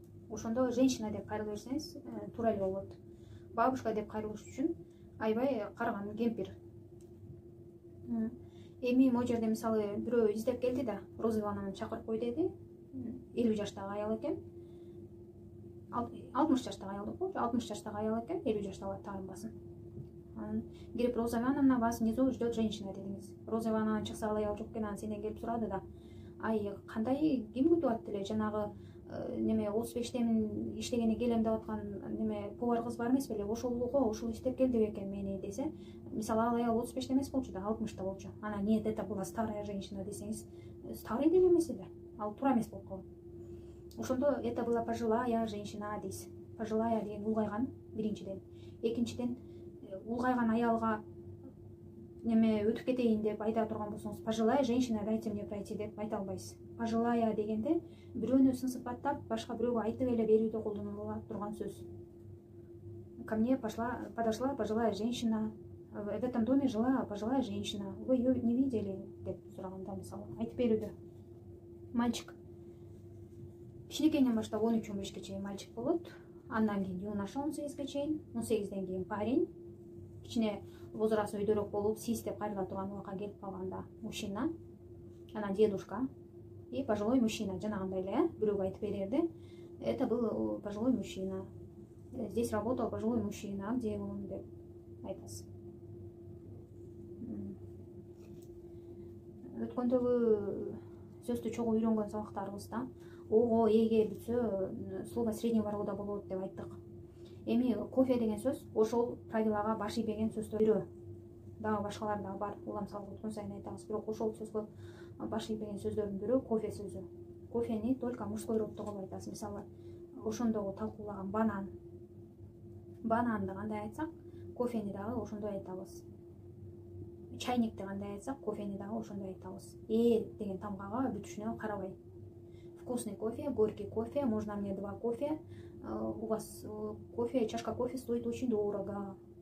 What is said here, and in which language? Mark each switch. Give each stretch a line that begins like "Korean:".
Kyrgyz: Ошондо женщина деп кайрыла берсеңиз туура эле болот. Бабушка деп кайрылыш үчүн аябай карган кемпир. Эми могу жерде мисалы бирөө издеп келди да, Роза Ивановнаны чакырып кой деди. 50 жаштагы аял экен. 60 жаштагы аял деп коечу, 60 жаштагы аял экен, 50 жаштагы таарынбасын.
Russian: Кирип, Роза Ивановна, вас внизу ждет женщина
Kyrgyz: дедиңиз. Роза Ивановна чыкса ал аял жок экен, анан сенден келип сурады да, ай кандай ким күтүп атты эле, жанагы неме 35темин иштегени келем деп аткан неме повар кыз бар эмес беле, ошолго ошол иштеп келди бекен мени десе, мисалы ал аял 35 эмес болчу да, 60 болчу. Ана
Russian: нет, это была старая женщина
Kyrgyz: десеңиз, старый деле эмес эле, ал туура эмес болуп калат.
Russian: Ошондо это была пожилая женщина
Kyrgyz: дейсиз. Пожилая деген улгайган биринчиден. Экинчиден улгайган аялга неме өтүп кетейин деп айта турган болсоңуз,
Russian: пожилая женщина, дайте мне пройти
Kyrgyz: деп айта албайсыз. Пожилая дегенде бирөөнү сын сыпаттап башка бирөөгө айтып эле берүүдө колдонула турган сөз.
Russian: Ко мне подошла пожилая женщина, в этом доме жила пожилая женщина, вы ее не видели
Kyrgyz: деп сураганда, мисалы айтып берүүдө. Мальчик кичинекейинен баштап 13-15ке чейин мальчик болот, андан кийин юноша 18ге чейин, 18ден кийин парень, кичине возрасы өйдөрөөк болуп, сис деп кайрыла турган убакка келип калганда мужчина, анан дедушка
Russian: и пожилой мужчина,
Kyrgyz: жанагындай эле, бирөөгө айтып берерде,
Russian: это был пожилой мужчина. Здесь работал пожилой мужчина, а где он
Kyrgyz: деп айтасыз. Өткөндөгү сөздү чогуу үйрөнгөн сабактарыбызда ого эге бүтсө
Russian: слово среднего рода
Kyrgyz: болот деп айттык. Эми кофе деген сөз ошол правилага баш ийбеген сөздөр бирөө. Дагы башкалар да бар, улам салып өткөн сайын айтабыз, бирок ошол сөзгө баш ийбеген сөздөрдүн бирөө кофе сөзү. Кофени только мужской роддо кылып айтасыз. Мисалы, ошондогу талкуулаган банан. Бананды кандай айтсак, кофени дагы ошондой айтабыз. Чайникти кандай айтсак, кофени дагы ошондой айтабыз. Деген тамгага бүтүшүнө карабай.
Russian: Вкусный кофе, горький кофе, можно мне 2 кофе. У вас кофе, чашка кофе стоит очень дорого.